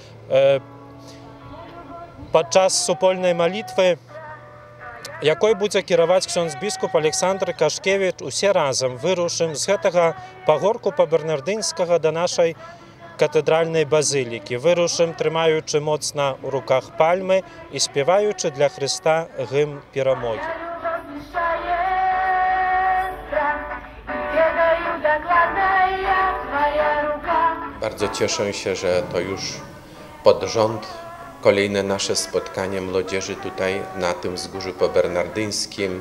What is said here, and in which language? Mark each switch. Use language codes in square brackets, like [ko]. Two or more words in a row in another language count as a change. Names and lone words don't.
[be] Падчас супольнай малітвы, якой будзе кіраваць ксёндз-біскуп Александр Кашкевіч, усе разам вырушым з гэтага пагорку па-бернардынскага да нашай катэдральнай базылікі. Вырушым, трымаючы моцна ў руках пальмы і спяваючы для Хрыста гімн перамогі. [pl] Bardzo cieszę się, że to już pod rząd kolejne nasze spotkanie młodzieży tutaj na tym wzgórzu pobernardyńskim.